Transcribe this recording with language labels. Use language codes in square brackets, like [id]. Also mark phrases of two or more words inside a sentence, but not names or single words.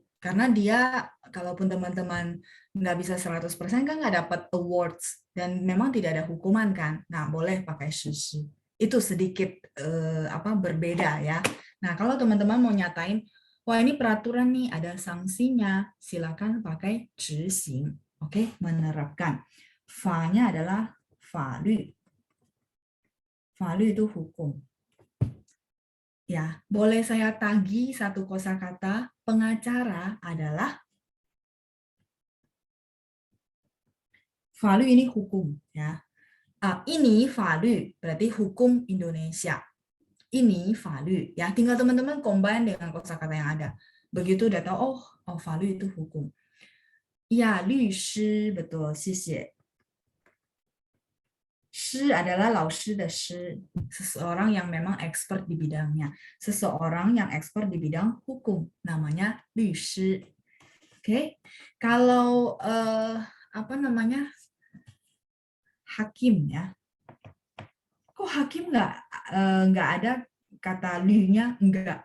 [id] Karena dia, kalaupun teman-teman nggak bisa 100% kan nggak dapat awards, dan memang tidak ada hukuman kan. Nah, boleh pakai 实施. Itu sedikit berbeda ya. Nah, kalau teman-teman mau nyatain, wah ini peraturan nih, ada sanksinya, silakan pakai 执行. Oke, menerapkan. Fa-nya adalah 法律. 法律 itu hukum. Ya, boleh saya tagih satu kosakata, pengacara adalah 法律 ini hukum ya. Ini 法律 berarti hukum Indonesia. Ini 法律 ya, tinggal teman-teman combine dengan kosakata yang ada. Begitu udah tahu, oh 法律 itu hukum. Ya, 律师 betul, 谢谢. 师 adalah [zh] 老师的师, [id] seseorang yang memang expert di bidangnya. Seseorang yang expert di bidang hukum, namanya 律师. Oke, kalau hakim ya. Kok hakim nggak ada kata lu-nya enggak.